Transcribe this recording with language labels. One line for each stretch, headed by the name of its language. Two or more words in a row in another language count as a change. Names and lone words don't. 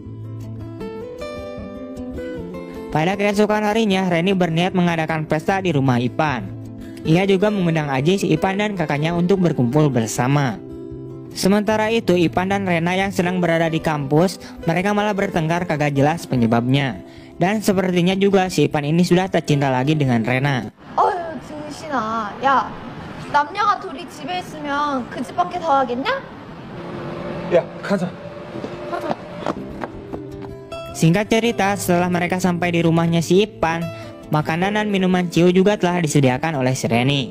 Indonesian: Pada keesokan harinya, Reni berniat mengadakan pesta di rumah Ipan. Ia juga mengundang Ajis, Ipan dan kakaknya untuk berkumpul bersama. Sementara itu, Ipan dan Rena yang sedang berada di kampus, mereka malah bertengkar kagak jelas penyebabnya. Dan sepertinya juga si Ipan ini sudah tak cinta lagi dengan Rena.
Korean: 어휴 등신아, 야 남녀가 둘이 집에 있으면 그 집밖에 더 하겠냐? 야, 가자.
Indonesian: Singkat cerita, setelah mereka sampai di rumahnya si Ipan, makanan dan minuman ciu juga telah disediakan oleh si Reni.